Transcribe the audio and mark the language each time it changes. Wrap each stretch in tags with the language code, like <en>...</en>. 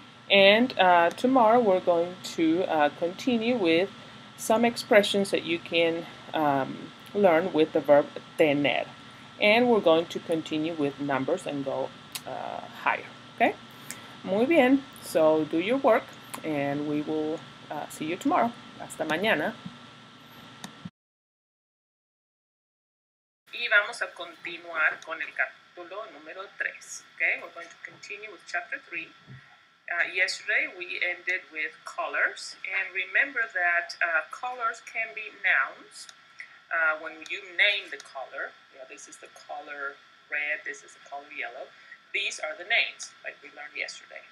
<en>And tomorrow we're going to continue with some expressions that you can learn with the verb tener. And we're going to continue with numbers and go higher. Okay?</en> <es>Muy bien.</es> <en>So do your work and we will see you tomorrow.</en> <es>Hasta mañana. Y vamos a continuar con el capítulo número 3.</es> <en>Okay? We're going to continue with chapter 3. Yesterday we ended with colors, and remember that colors can be nouns. When you name the color, this is the color red, this is the color yellow, these are the names, like we learned yesterday.</en>